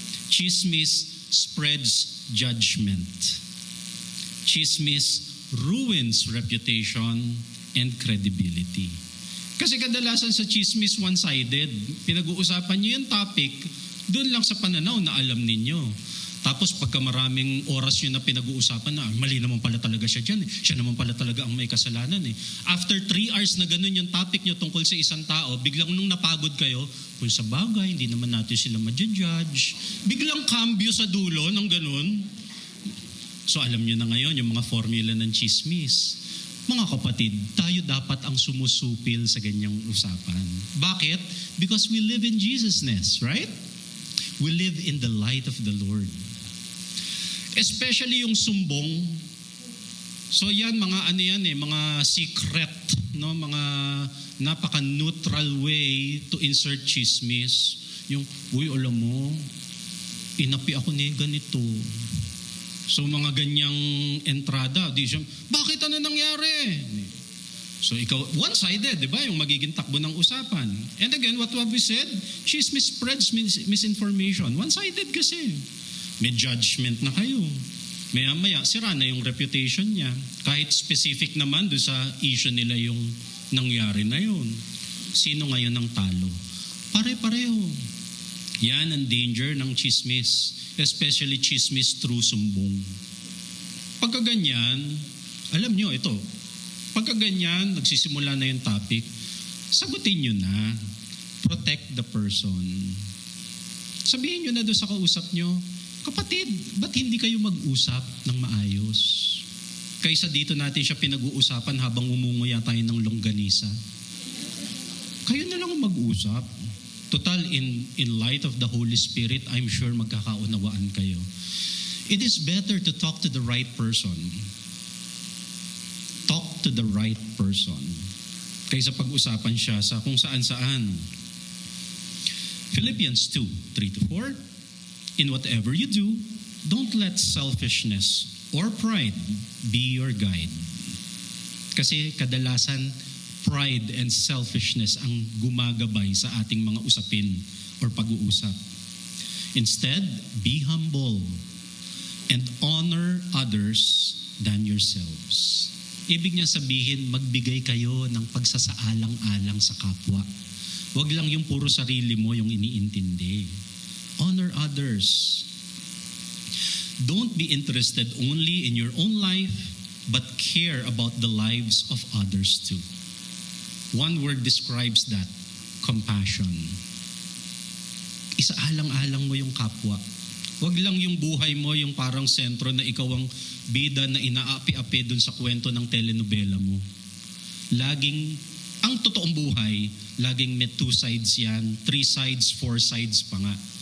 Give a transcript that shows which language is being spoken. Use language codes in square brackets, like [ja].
[en] Chismis spreads judgment. Chismis ruins reputation and credibility. [tl] Kasi kadalasan sa chismis one-sided. Pinag-uusapan nyo yung topic, doon lang sa pananaw na alam ninyo. Tapos pagka maraming oras yun na pinag-uusapan na, mali naman pala talaga siya dyan. Siya naman pala talaga ang may kasalanan. [en] After 3 hours [tl] na ganun yung topic nyo tungkol sa isang tao, biglang nung napagod kayo, kung sa bagay, hindi naman natin sila ma-judge. Biglang cambio sa dulo ng ganun. So alam nyo na ngayon yung mga formula ng chismis. Mga kapatid, tayo dapat ang sumusupil sa ganyang usapan. Bakit? [en] Because we live in Jesusness, right? We live in the light of the Lord. [tl] Especially yung sumbong. So yan, mga secret, no? [en] Mga napaka-neutral way to insert chismis. [tl] Yung, alam mo, inapi ako ni ganito. So mga ganyang entrada, di siya, bakit ano nangyari? So ikaw, one-sided, di ba? Yung magiging takbo ng usapan. [en] And again, what have we said? She spreads misinformation. [tl] One-sided kasi. May judgment na kayo. Maya-maya, sira na yung reputation niya. Kahit specific naman doon sa issue nila yung nangyari na yun. Sino ngayon ang talo? Pare-pareho. Yan ang danger ng chismis. [en] Especially chismis through sumbong. [tl] Pagka ganyan, alam nyo ito, pagka ganyan, nagsisimula na yung topic, sagutin nyo na. [en] Protect the person. [tl] Sabihin nyo na doon sa kausap nyo, kapatid, ba't hindi kayo mag-usap ng maayos? Kaysa dito natin siya pinag-uusapan habang umunguya tayo ng longganisa. Kayo na lang mag-usap. Total, [en] in light of the Holy Spirit, I'm sure [tl] magkakaunawaan kayo. [en] It is better to talk to the right person. Talk to the right person. [tl] Kaysa pag-usapan siya sa kung saan-saan. [en] Philippians 2:3-4. In whatever you do, don't let selfishness or pride be your guide. [tl] Kasi kadalasan, [en] pride and selfishness [tl] ang gumagabay sa ating mga usapin or pag-uusap. [en] Instead, be humble and honor others than yourselves. [tl] Ibig niya sabihin, magbigay kayo ng pagsasaalang-alang sa kapwa. Huwag lang yung puro sarili mo yung iniintindi. [en] Honor others. Don't be interested only in your own life, but care about the lives of others too. One word describes that, compassion. [tl] Isaalang-alang mo yung kapwa. Huwag lang yung buhay mo yung parang sentro na ikaw ang bida na inaapi-api dun sa kwento ng telenovela mo. Laging, ang totoong buhay, laging may 2 sides yan, 3 sides, 4 sides pa nga.